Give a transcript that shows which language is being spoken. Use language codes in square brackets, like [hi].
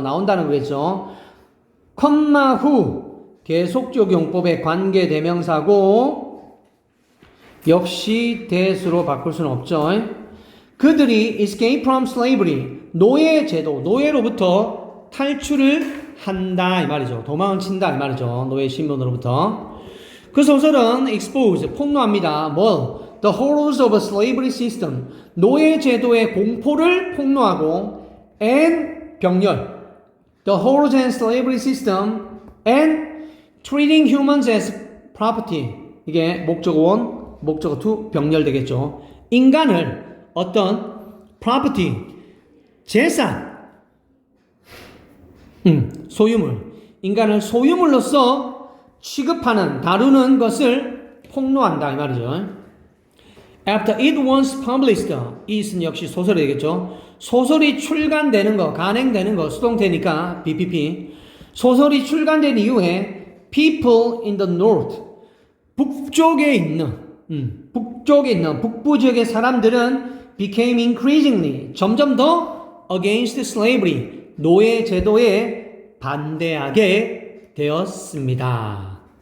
[ko] 나온다는 거겠죠. 컴마 후 계속적 용법의 관계 대명사고 역시 that으로 바꿀 수는 없죠. 그들이 [en] escape from slavery [ko] 노예 제도 노예로부터 탈출을 한다 이 말이죠. 도망을 친다 이 말이죠. 노예 신분으로부터. 그 소설은 expose 폭로합니다. 뭘? [en] The horrors of a slavery system [ko] 노예 제도의 공포를 폭로하고 [en] and 병렬 The horrors and slavery system and treating humans as property [ko] 이게 목적어 1, 목적어 2 병렬 되겠죠. 인간을 어떤 property 재산 소유물 인간을 소유물로서 취급하는 다루는 것을 폭로한다 이 말이죠. [en] After it was published, it은 [ko] 역시 소설이 되겠죠. 소설이 출간되는 거, 간행되는 거, 수동태니까 BPP. 소설이 출간된 이후에 [en] people in the north, [ko] 북쪽에 있는 북부 지역의 사람들은 [en] became increasingly, [ko] 점점 더 [en] against slavery, [ko] 노예 제도에 반대하게 되었습니다.